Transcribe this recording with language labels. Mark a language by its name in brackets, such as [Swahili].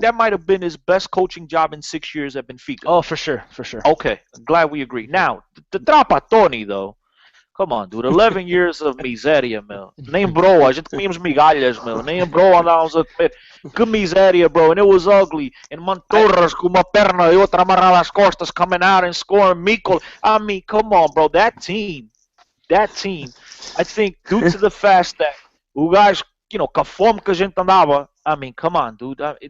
[English] That might have been his best coaching job in 6 years at Benfica. Oh, for sure. Okay, I'm glad we agree. Now, the Trapattoni, though. Come on, dude. 11 years of [Portuguese] miséria, meu. Nem bro, a gente comíamos migalhas, meu. Nem bro andávamos a comer. Que miséria, bro. [English] And it was ugly. And [Portuguese] Mantorras com uma perna e outra amarrada às costas [English] coming out and scoring Mikol. I mean, come on, bro. That team, I think due to the fact that o guys, [Portuguese] com a fome que a gente andava, [English] I mean, come on, dude.